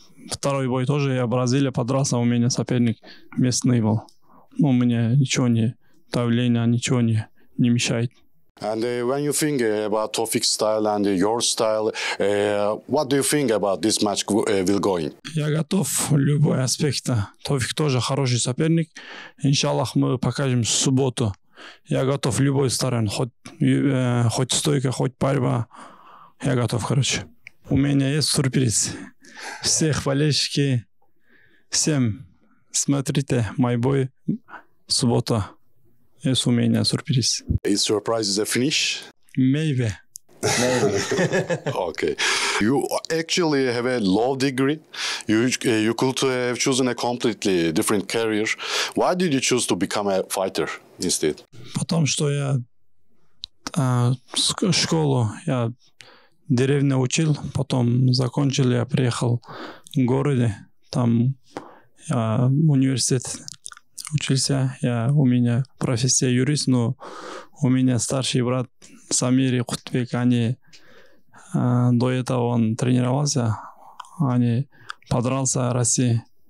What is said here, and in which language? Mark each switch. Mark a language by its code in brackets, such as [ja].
[ru] Второй бой тоже я в Бразилии подрался, у меня соперник местный был. Ну, мне ничего не, давление ничего не мешает. [en] And when you think about Tofiq's style and your style, what do you think about this match will going? [ru] Я готов в любой аспект. Тофик тоже хороший соперник. Иншаллах, мы покажем в субботу. Я готов в любой стороне. Хоть стойка, хоть борьба. Я готов, короче. У меня есть сюрприз. Всех болельщики, всем смотрите мой бой в субботу. Есть у меня сюрприз. [en] Is surprise is a finish? Maybe. Okay. You actually have a law degree. You could have chosen a completely different career. Why did you choose to become a fighter instead? [ru] Потому что я школу, я в деревне учил, потом закончил, я приехал в городе, там я университет учился, у меня профессия юрист, но у меня старший брат Самир Кутбек, они до этого он тренировался, они подрался в России.